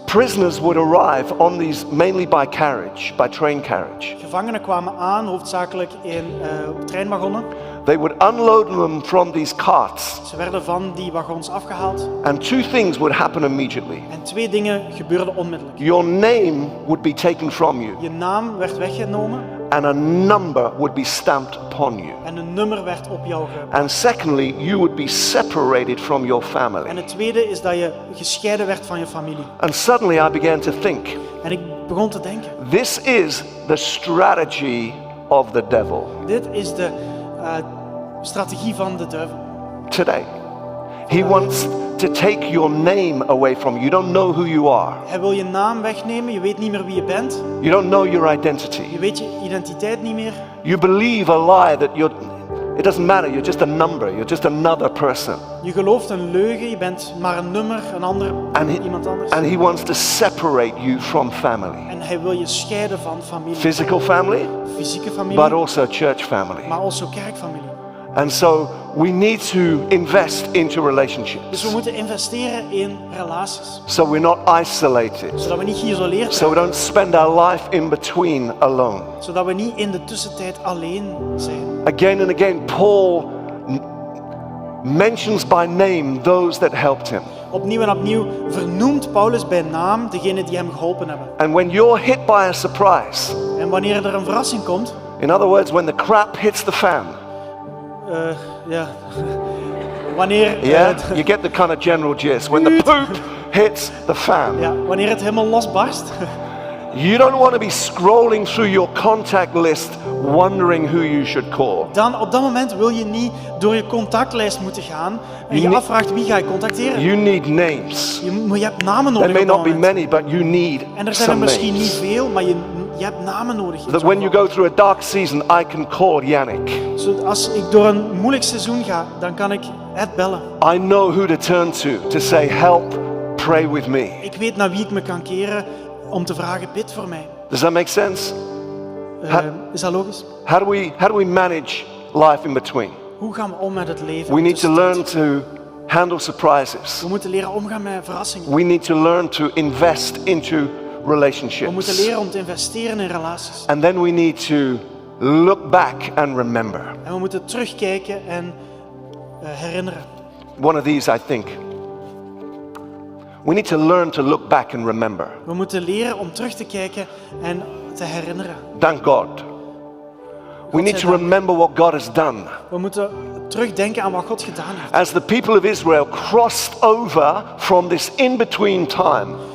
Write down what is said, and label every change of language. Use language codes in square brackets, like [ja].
[en] Prisoners would arrive on these mainly by carriage, by train carriage. [nl] Gevangenen kwamen aan, hoofdzakelijk in treinwagonnen. [en] They would unload them from these carts, [nl] Ze werden van die wagons afgehaald. [en] and two things would happen immediately. [nl] En twee dingen gebeurden onmiddellijk. [en] Your name would be taken from you, [nl] Je naam werd weggenomen [en] and a number would be stamped upon you. [nl] en een nummer werd op jou geplakt. [en] And secondly, you would be separated from your [nl] En [en] family. [nl] het tweede is dat je gescheiden werd van je familie. [en] And suddenly I began to think, [nl] En ik begon te denken, [en] this is the strategy of the devil [nl] dit is de strategie van de duivel. [en] today. He wants to take your name away from you. You don't know who you are. [nl] Hij wil je naam wegnemen, je weet niet meer wie je bent. [en] You don't know your [nl] Je [en] identity. [nl] weet je identiteit niet meer. [en] You believe a lie that it doesn't matter, you're just a number, you're just another person. [nl] Je gelooft een leugen, je bent maar een nummer, iemand anders. [en] And he wants to separate you from family. [nl] En hij wil je scheiden van familie. [en] Physical family, [nl] Fysieke familie, [en] but also church family. [nl] maar also kerkfamilie. [en] And so we need to invest into [nl] Dus [en] relationships. [nl] we moeten investeren in relaties. [en] So we're not isolated. [nl] Zodat we niet geïsoleerd [en] So we [nl] zijn. [en] don't spend our life in between alone. [nl] Zodat we niet in de tussentijd alleen zijn. [en] Again and again, Paul mentions by name those that helped him. [nl] Opnieuw en opnieuw vernoemt Paulus bij naam degenen die hem geholpen hebben. [en] And when you're hit by a surprise, [nl] En wanneer er een verrassing komt, [en] in other words, when the crap hits the fan, [nl] ja, wanneer, [en] yeah, you get the kind of general gist. When the poop hits the fan, [nl] ja, wanneer het helemaal losbarst, [en] you don't want to be scrolling through your contact list wondering who you should call. [nl] dan op dat moment wil je niet door je contactlijst moeten gaan en je afvraagt wie ga je contacteren. [en] You need names. [nl] Je hebt namen nodig. [en] There may [nl] op dat [en] not be [nl] moment. [en] many, but you need [nl] En er zijn er [en] some [nl] misschien niet [en] names. [nl] veel, maar je hebt namen nodig. [en] in That [nl] zo'n [en] when you [nl] geval. [en] go through a dark season, I can call Yannick. [nl] Als ik door een moeilijk seizoen ga, dan kan ik Ed bellen. [en] I know who to turn to say, help, pray with me. [nl] Ik weet naar wie ik me kan keren om te vragen, bid voor mij. [en] Does that make sense? [nl] Is dat logisch? [en] How do we manage life in between? [nl] Hoe gaan we om met het leven? [en] We need to learn [nl] tussentijd? [en] to handle surprises. [nl] We moeten leren omgaan met verrassingen. [en] We need to learn to invest into [nl] We moeten [en] relationships. [nl] leren om te investeren in relaties. [en] And then we need to look back and remember. [nl] En we moeten terugkijken en herinneren. [en] One of these, I think. We need to learn to look back and remember. [nl] We moeten leren om terug te kijken en te herinneren. [en] Thank God. We need to remember what God has done. [nl] We moeten terugdenken aan wat God gedaan heeft. [en] As the people of Israel crossed over from this in-between time,